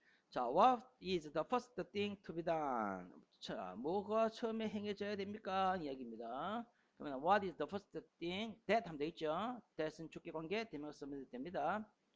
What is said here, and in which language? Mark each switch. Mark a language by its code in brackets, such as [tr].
[en] 자, what is the first thing to be done? [ko] 자, 뭐가 처음에 행해져야 됩니까? 이야기입니다. [en] 그러면 what is the first thing that [ko] 하면 되겠죠? that은 주격관계 대명사 쓰면 됩니다.